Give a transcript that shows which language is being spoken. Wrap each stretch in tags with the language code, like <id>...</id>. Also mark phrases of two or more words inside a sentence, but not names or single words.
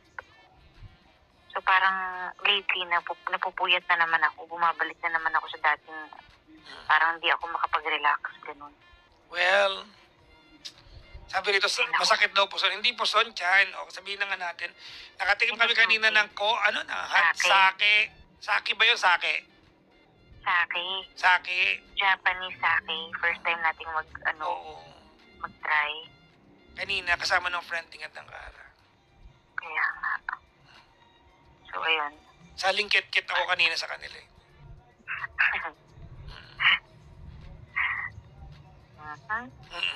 <tl>So parang lately, napupuyat na naman ako. Bumabalik na naman ako sa dating parang hindi ako makapag-relax. Ganun. Well, sabi rito, masakit daw puson. Hindi puson, tiyan. O, sabihin na nga natin. Nakatikim kami kanina ng sake. Sake ba yun? Sake. Sake. Sake.</tl> <en>Japanese sake. First time nating</en> <tl>Oo. mag-try. Kanina, kasama ng friend ng Kara. Kaya nga. So, ayun. Sa lingkit-kit ako kanina sa kanila eh. Mm-mm.</tl>